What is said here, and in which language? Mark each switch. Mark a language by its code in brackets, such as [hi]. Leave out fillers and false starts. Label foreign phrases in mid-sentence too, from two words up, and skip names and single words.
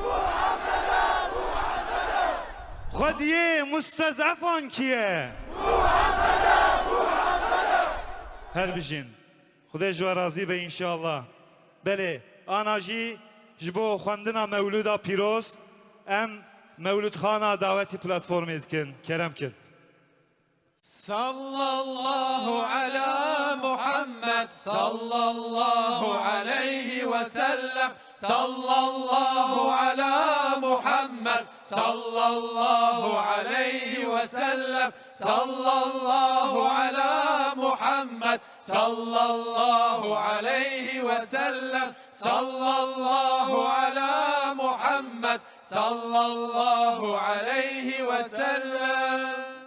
[ku] Xwediyê mustezefan kiye? Her bijin. Xwedê ji we razî be înşallah. Belê, ana jî ji bo xwendina mewlûda pîroz em mewlûdxana dawetî platformê dikin. Kerem kin. [ar] صلى الله على محمد صلى الله عليه وسلم. صلى الله على محمد صلى الله عليه وسلم صلى الله على محمد صلى الله عليه وسلم صلى الله على محمد صلى الله عليه وسلم.